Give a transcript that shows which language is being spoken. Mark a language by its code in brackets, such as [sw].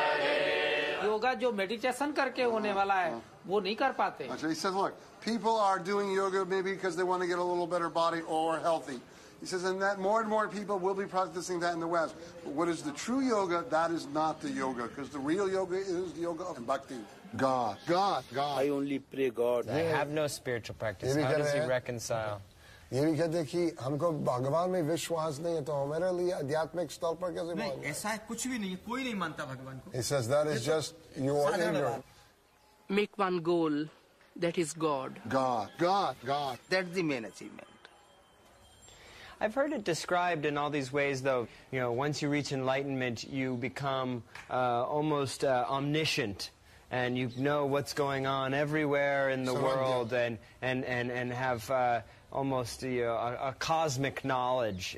[hi] योगा जो मेडिटेशन करके होने वाला है वो नहीं कर पाते. [en] So he says, look, people are doing yoga maybe because they want to get a little better body or healthy. He says, and that more and more people will be practicing that in the West. But what is the true yoga? That is not the yoga, because the real yoga is the yoga of bhakti. God. I only pray God. I have no spiritual practice. How does he reconcile? [hi] ये भी कहते हैं कि हमको भगवान में विश्वास नहीं है तो हमारे लिए आध्यात्मिक स्तर पर कैसे नहीं ऐसा कुछ भी नहीं है कोई नहीं मानता भगवान को. [en] He says that is just your ignorance. Make one goal, that is God. God. That's the main achievement. I've heard it described in all these ways, though. You know, once you reach enlightenment, you become almost omniscient, and you know what's going on everywhere in the world, and have almost a cosmic knowledge.